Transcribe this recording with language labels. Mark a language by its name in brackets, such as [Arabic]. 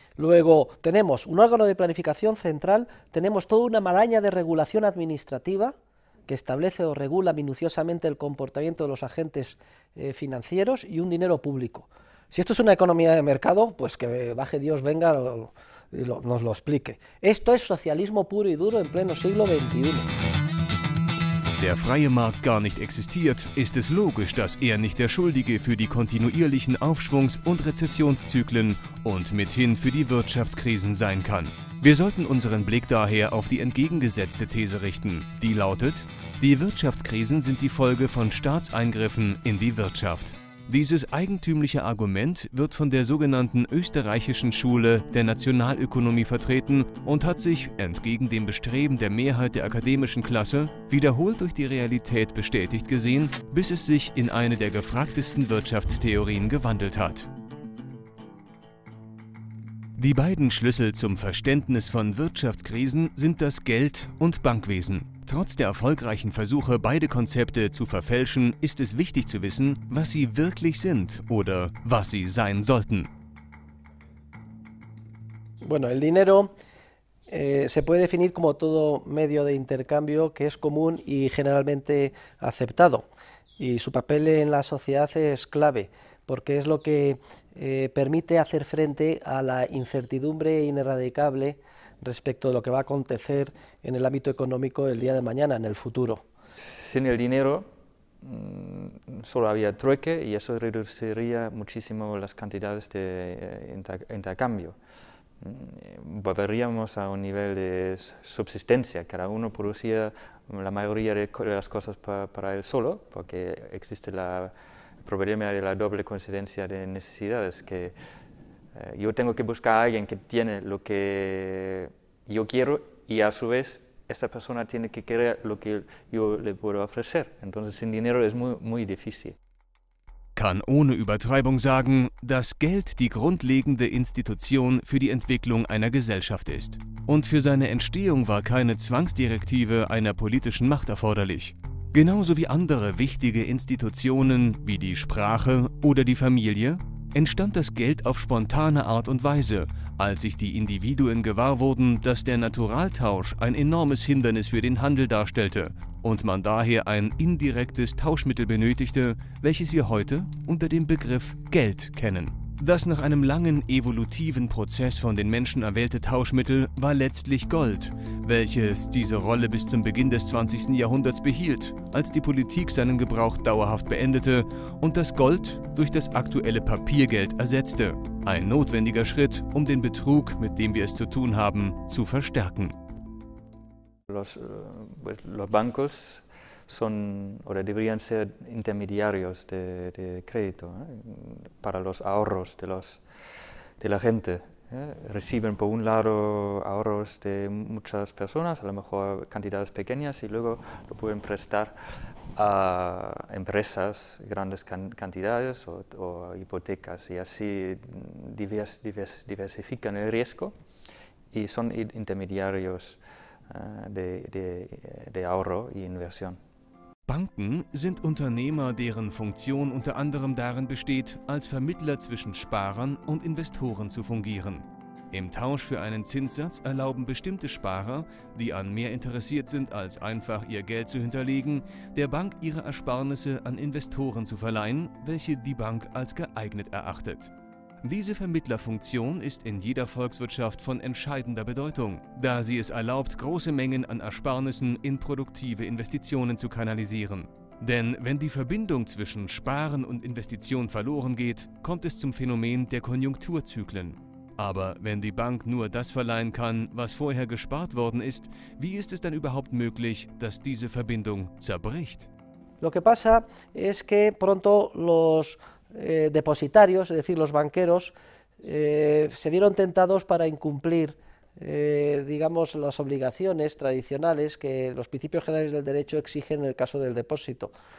[Spanish] Luego tenemos un órgano de planificación central, tenemos toda una maraña de regulación administrativa que establece o regula minuciosamente el comportamiento de los agentes financieros y un dinero público. Si esto es una economía de mercado, pues que baje Dios, venga y nos lo explique. Esto es socialismo puro y duro en pleno siglo XXI. [German] Der freie Markt gar nicht existiert, ist es logisch, dass er nicht der Schuldige für die kontinuierlichen Aufschwungs- und Rezessionszyklen und mithin für die Wirtschaftskrisen sein kann. Wir sollten unseren Blick daher auf die entgegengesetzte These richten, die lautet: Die Wirtschaftskrisen sind die Folge von Staatseingriffen in die Wirtschaft. Dieses eigentümliche Argument wird von der sogenannten österreichischen Schule der Nationalökonomie vertreten und hat sich, entgegen dem Bestreben der Mehrheit der akademischen Klasse, wiederholt durch die Realität bestätigt gesehen, bis es sich in eine der gefragtesten Wirtschaftstheorien gewandelt hat. Die beiden Schlüssel zum Verständnis von Wirtschaftskrisen sind das Geld- und Bankwesen. Trotz der erfolgreichen Versuche, beide Konzepte zu verfälschen, ist es wichtig zu wissen, was sie wirklich sind oder was sie sein sollten. [Spanish] Bueno, el dinero se puede definir como todo medio de intercambio que es común y generalmente aceptado. Y su papel en la sociedad es clave, porque es lo que permite hacer frente a la incertidumbre ineradicable respecto de lo que va a acontecer en el ámbito económico el día de mañana, en el futuro. Sin el dinero solo había trueque y eso reduciría muchísimo las cantidades de intercambio. Volveríamos a un nivel de subsistencia, cada uno producía la mayoría de las cosas para él solo, porque existe el problema de la doble coincidencia de necesidades, que yo tengo que buscar a alguien que tiene lo que yo quiero y a su vez esta persona tiene que querer lo que yo le puedo ofrecer. Entonces sin dinero es muy difícil. [German] Kann ohne Übertreibung sagen, dass Geld die grundlegende Institution für die Entwicklung einer Gesellschaft ist. Und für seine Entstehung war keine Zwangsdirektive einer politischen Macht erforderlich. Genauso wie andere wichtige Institutionen wie die Sprache oder die Familie, entstand das Geld auf spontane Art und Weise, als sich die Individuen gewahr wurden, dass der Naturaltausch ein enormes Hindernis für den Handel darstellte und man daher ein indirektes Tauschmittel benötigte, welches wir heute unter dem Begriff Geld kennen. Das nach einem langen evolutiven Prozess von den Menschen erwählte Tauschmittel war letztlich Gold, welches diese Rolle bis zum Beginn des 20. Jahrhunderts behielt, als die Politik seinen Gebrauch dauerhaft beendete und das Gold durch das aktuelle Papiergeld ersetzte. Ein notwendiger Schritt, um den Betrug, mit dem wir es zu tun haben, zu verstärken. [Spanish] Los bancos son o deberían ser intermediarios de crédito para los ahorros de la gente. Reciben por un lado ahorros de muchas personas, a lo mejor cantidades pequeñas, y luego lo pueden prestar a empresas grandes cantidades o hipotecas, y así diversifican el riesgo y son intermediarios de ahorro y inversión. [German] Banken sind Unternehmer, deren Funktion unter anderem darin besteht, als Vermittler zwischen Sparern und Investoren zu fungieren. Im Tausch für einen Zinssatz erlauben bestimmte Sparer, die an mehr interessiert sind, als einfach ihr Geld zu hinterlegen, der Bank ihre Ersparnisse an Investoren zu verleihen, welche die Bank als geeignet erachtet. Diese Vermittlerfunktion ist in jeder Volkswirtschaft von entscheidender Bedeutung, da sie es erlaubt, große Mengen an Ersparnissen in produktive Investitionen zu kanalisieren. Denn wenn die Verbindung zwischen Sparen und Investition verloren geht, kommt es zum Phänomen der Konjunkturzyklen. Aber wenn die Bank nur das verleihen kann, was vorher gespart worden ist, wie ist es dann überhaupt möglich, dass diese Verbindung zerbricht? [Spanish] Lo que pasa es que pronto los depositarios, es decir, los banqueros, se vieron tentados para incumplir, digamos, las obligaciones tradicionales que los principios generales del derecho exigen en el caso del depósito.